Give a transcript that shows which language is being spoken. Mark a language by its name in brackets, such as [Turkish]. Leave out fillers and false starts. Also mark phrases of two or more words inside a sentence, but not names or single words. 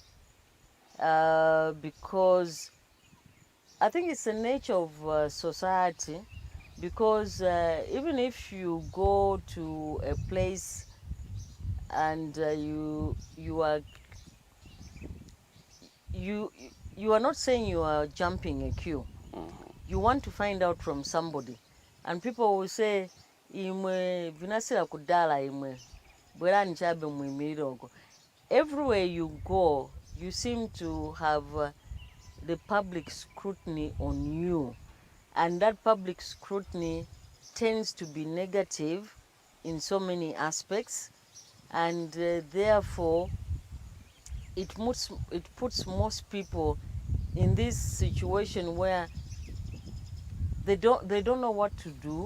[English] because I think it's the nature of society, because even if you go to a place and you are not saying you are jumping a queue. You want to find out from somebody, and people will say, [Nyanja] "Imwe vinasira kudala imwe, bwera nchabe mwimirira ogo." [English] Everywhere you go, you seem to have the public scrutiny on you, and that public scrutiny tends to be negative in so many aspects, and therefore it puts most people in this situation where they don't know what to do.